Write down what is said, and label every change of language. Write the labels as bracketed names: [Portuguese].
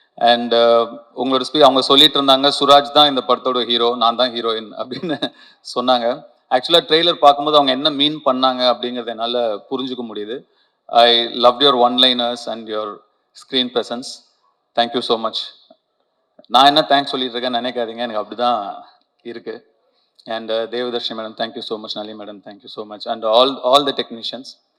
[Tamil] And உங்களோட அவங்க சொல்லிட்டு இருந்தாங்க சுராஜ் தான் இந்த படத்தோட ஹீரோ, நான் தான் ஹீரோயின் அப்படின்னு சொன்னாங்க. ஆக்சுவலாக ட்ரெய்லர் பார்க்கும்போது அவங்க என்ன மீன் பண்ணாங்க அப்படிங்கிறத என்னால் புரிஞ்சுக்க முடியுது. [English] I loved your one-liners and your screen presence. Thank you so much. [Tamil] நான் என்ன தேங்க்ஸ் சொல்லிட்டு இருக்கேன்னு நினைக்காதீங்க, எனக்கு அப்படிதான் இருக்கு. [English] And Devadarshi madam, thank you so much. Nalini madam, thank you so much. And all the technicians.